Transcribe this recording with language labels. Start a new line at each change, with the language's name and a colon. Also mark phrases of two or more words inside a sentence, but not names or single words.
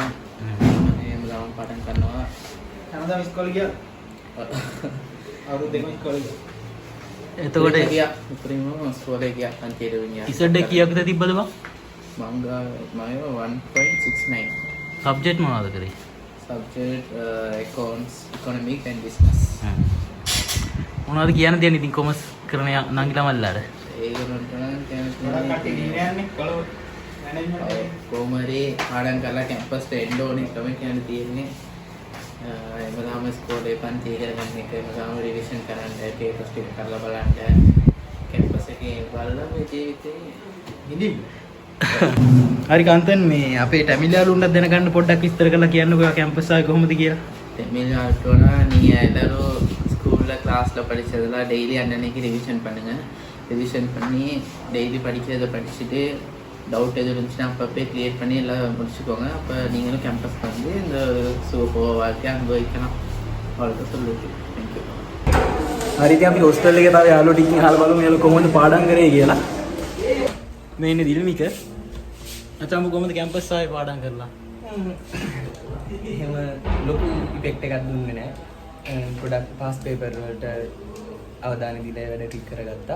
Sinhala: එමදාම පාඩම් කරනවා. හැමදාම ඉස්කෝලේ ගියා. අවුරුදු දෙකක් ඉස්කෝලේ ගියා. එතකොට ගියා. උපරිම ස්කෝලේ ගියා පන්තියට ගියා. ඉසඩ් එක කීයක් විතර තිබ්බද බං? මම 1.69. සබ්ජෙක්ට් මොනවද කරේ?
English: Subject accounts, economic and business.
Sinhala: මොනවද කියන්න දෙන්නේ ඉතින් කොමර්ස් කරන නංගිලා මල්ලාට? ඒගොල්ලන්ට ගොඩක් කට්ටිය ගිහින් යන්නේ කොළඹ මැනේජ්මන්ට් කොහමරි පාඩම් කරලා කැම්පස් එන්න ඕනේ තමයි කියන්න තියෙන්නේ. එමදාම ස්කෝලේ පන්ති ඉගෙන ගන්න එක එමදාම රිවිෂන් කරන්න පේපර්ස් ටික කරලා බලන්න කැම්පස් එකේ බලලා මේ ජීවිතේ ඉඳින්න. හරි කාන්තන් මේ අපේ ටැමිල් යාළුවන්ට දැනගන්න පොඩ්ඩක් විස්තර කරලා කියන්නකෝ කැම්පස් ආවේ කොහොමද කියලා. ටැමිල් යාළුවන්ට
Tamil: நீ எல்லாரும் ஸ்கூல்ல கிளாஸ்ல படிச்சதெல்லாம் டெய்லி அன்னன்னைக்கு ரிவிஷன் பண்ணுங்க. ரிவிஷன் பண்ணி டெய்லி படிக்கிறத படிச்சுட்டு டவுட் எதுவும் இருந்துச்சுன்னா அப்பப்போ கிளியர் பண்ணி எல்லாம் முடிச்சுக்கோங்க. அப்போ நீங்களும் கேம்பஸ் வந்து இந்த வாழ்க்கையை அனுபவிக்கலாம். அவ்வளோதான் சொல்லுது. தேங்க்யூ.
Sinhala: හරි ඉතින් අපි හොස්ටල් එකේ තාම යාළුවෝ ටිකකින් අහලා බලමු යාළුවෝ කොහොමද පාඩම් කරේ කියලා. මේ ඉන්නේ දිල්මික. අචම්බු කොහොමද කැම්පස් ආවේ පාඩම් කරලා? එහෙම ලොකු ඉෆෙක්ට් එකක් දුන්නේ නැහැ. ගොඩක්
English: pass paper
Sinhala: වලට අවධානය දීලා වැඩ ටික කරගත්තා.